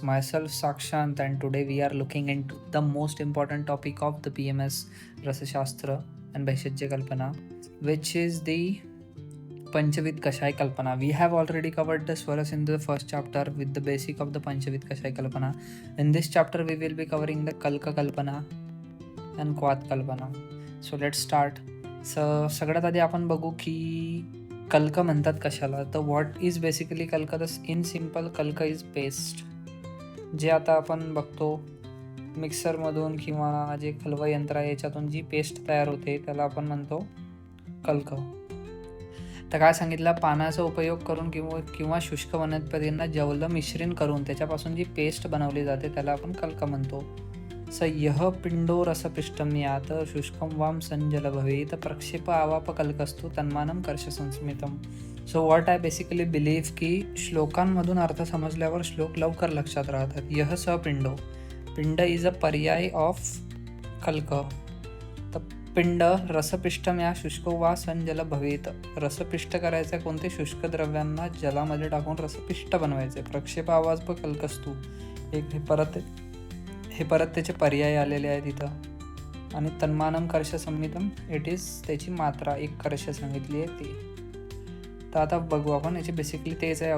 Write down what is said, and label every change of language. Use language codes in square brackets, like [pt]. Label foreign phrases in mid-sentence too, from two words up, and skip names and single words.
[en] Myself Sakshant, and today we are looking into the most important topic of the PMS Rasashastra and Bhaishajya Kalpana, which is the Panchavid Kashai Kalpana. We have already covered the Swaras in the first chapter with the basic of the Panchavid Kashai Kalpana. In this chapter, we will be covering the Kalka Kalpana and Kwat Kalpana. So let's start. [mr] सगळ्यात आधी आपण बघू की कल्क म्हणतात कशाला. [en] तर what is basically Kalka? The in simple Kalka is paste. [mr] जे आता आपण बघतो मिक्सरमधून किंवा जे खलवं यंत्र आहे याच्यातून जी पेस्ट तयार होते त्याला आपण म्हणतो कल्क. तर काय सांगितलं, पानाचा उपयोग करून किंवा शुष्क वनस्पतींना जवलं मिश्रण करून त्याच्यापासून जी पेस्ट बनवली जाते त्याला आपण कल्क म्हणतो. [sa] स यह पिंडो रसपिष्टम यात शुष्कम वाम संजल भवेत प्रक्षेप आवाप कल्कस्तु तन्मानम कर्ष संस्मितम. [en] so what I basically believe [mr] की श्लोकांमधून अर्थ समजल्यावर श्लोक लवकर लक्षात राहतात. [sa] यह स पिंडो, [en] Pinda is a पर्याय of Kalka. [sa] तर पिंड रसपिष्टम या शुष्क वा संजल भवेत. [mr] रसपिष्ट करायचं कोणते शुष्क द्रव्यांना जलामध्ये टाकून रसपिष्ट बनवायचे. [sa] प्रक्षेप आवाज प कल्कस्तू [mr] एक हे परत त्याचे पर्याय आलेले आहेत इथं. आणि [sa] तन्मानम कर्ष संमितम [en] it is [mr] त्याची मात्रा एक कर्ष सांगितली आहे ती. तर आता बघू आपण याची बेसिकली तेच आहे.